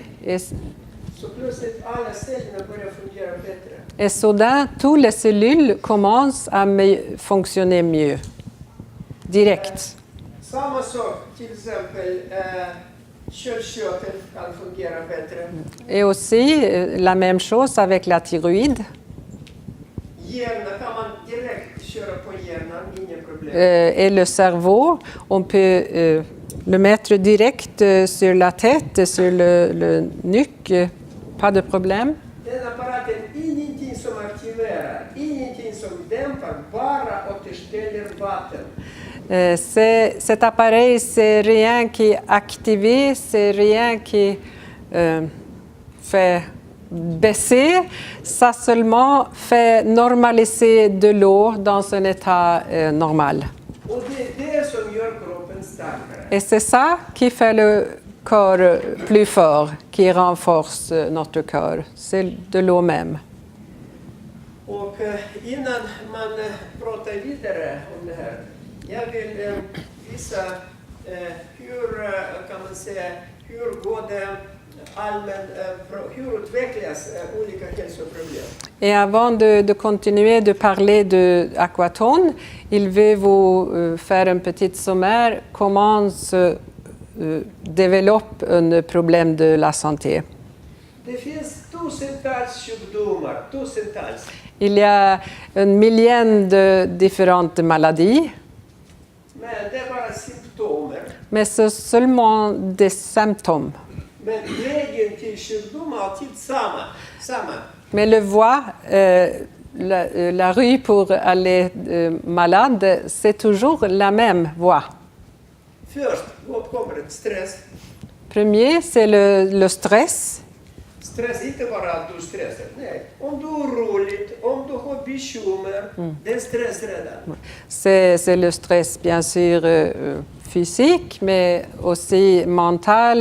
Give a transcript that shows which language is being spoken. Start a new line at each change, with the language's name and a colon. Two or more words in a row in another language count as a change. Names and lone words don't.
Swedish: Så plötsligt alla cellerna börjar fungera bättre.
French: Et soudain, toutes les cellules commencent à fonctionner mieux, direct.
Swedish: Samma sak, till exempel köldkörteln kan fungera bättre.
French: Et aussi, la même chose avec la thyroïde.
Swedish: Hjärnan kan man direkt köra på hjärnan, inga problem.
French: Et le cerveau, on peut le mettre direct sur la tête, sur le nuque, pas de problème.
Swedish: Den apparaten, ingenting som aktiverar, ingenting som dämpar, bara återställer vatten.
French: Cet appareil, c'est rien qui active, c'est rien qui fait baisser, ça seulement fait normaliser de l'eau dans un état normal.
Swedish: Och det är det som gör kroppen starkare.
French: Et c'est ça qui fait le corps plus fort, qui renforce notre corps. C'est de l'eau même.
Swedish: Och innan man pratar vidare om det här, jag vill visa hur, kan man säga, hur går det hur utvecklas olika hälsoproblem.
French: Et avant de continuer de parler de Aquaton, il veut vous faire un petit sommaire comment se développe un problème de la santé.
Swedish: Det finns tusentals sjukdomar, tusentals.
French: Il y a un million de différentes maladies,
Swedish: Men det är bara symptomer.
French: mais c'est seulement des symptômes.
Swedish: Men vägen till sjukdom är alltid samma.
French: Mais le voie, la rue pour aller malade, c'est toujours la même voie.
Swedish: Först, vad kommer det? Stress.
French: Premier, c'est le stress.
Swedish: Stress, inte bara att du stressar. Nej, om du är orolig, om du har bekymmer, det är stress redan.
French: C'est le stress, bien sûr, physique, mais aussi mental.